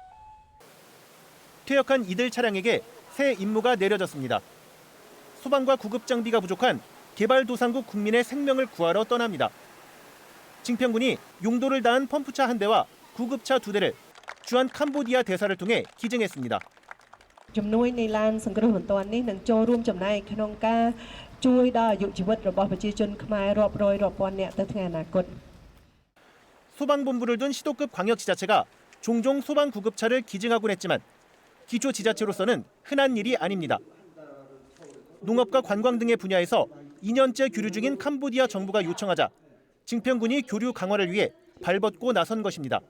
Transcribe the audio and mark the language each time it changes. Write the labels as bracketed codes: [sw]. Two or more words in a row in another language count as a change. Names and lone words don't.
[ko] 퇴역한 이들 차량에게 새 임무가 내려졌습니다. 소방과 구급 장비가 부족한 개발도상국 국민의 생명을 구하러 떠납니다. 징평군이 용도를 다한 펌프차 1대와 구급차 2대를 주한 캄보디아 대사를 통해 기증했습니다. [km] ជំនួយនៃឡានសង្គ្រោះបន្ទាន់នេះនឹងចូលរួមចំណែកក្នុងការជួយដល់អាយុជីវិតរបស់ប្រជាជនខ្មែររាប់រយរាប់ពាន់នាក់ទៅថ្ងៃអនាគត. [ko] 소방본부를 둔 시도급 광역지자체가 종종 소방구급차를 기증하곤 했지만 기초지자체로서는 흔한 일이 아닙니다. 농업과 관광 등의 분야에서 2년째 교류 중인 캄보디아 정부가 요청하자 징평군이 교류 강화를 위해 발벗고 나선 것입니다.